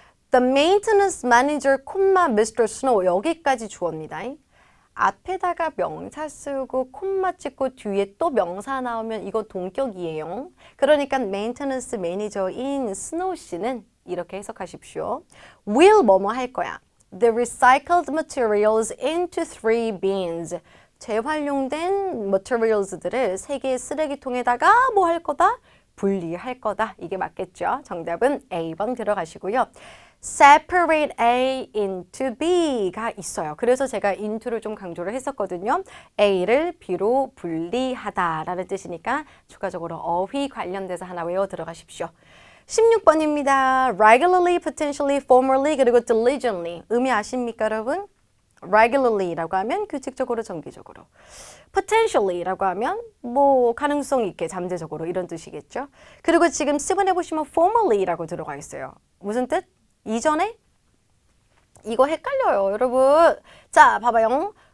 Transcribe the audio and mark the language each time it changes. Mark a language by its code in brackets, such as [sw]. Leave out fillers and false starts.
[en] The maintenance manager, Mr. [ko] Snow 여기까지 주어입니다. 앞에다가 명사 쓰고 콤마 찍고 뒤에 또 명사 나오면 이거 동격이에요. 그러니까 메인테넌스 매니저인 스노우 씨는 이렇게 해석하십시오. will 뭐뭐 할 거야. [en] The recycled materials into 3 bins. [ko] 재활용된 materials들을 3개의 쓰레기통에다가 뭐 할 거다? 분리할 거다. 이게 맞겠죠? 정답은 A번 들어가시고요. [en] separate A into B가 [ko] 있어요. 그래서 제가 into를 좀 강조를 했었거든요. A를 B로 분리하다라는 뜻이니까 추가적으로 어휘 관련돼서 하나 외워 들어가십시오. 16번입니다. [en] regularly, potentially, formerly, [ko] 그리고 [en] diligently. [ko] 의미 아십니까, 여러분? regularly라고 하면 규칙적으로, 정기적으로. potentially라고 하면 뭐 가능성 있게, 잠재적으로 이런 뜻이겠죠. 그리고 지금 7번에 보시면 formerly라고 들어가 있어요. 무슨 뜻? 이전에? 이거 헷갈려요, 여러분. 자, 봐봐요.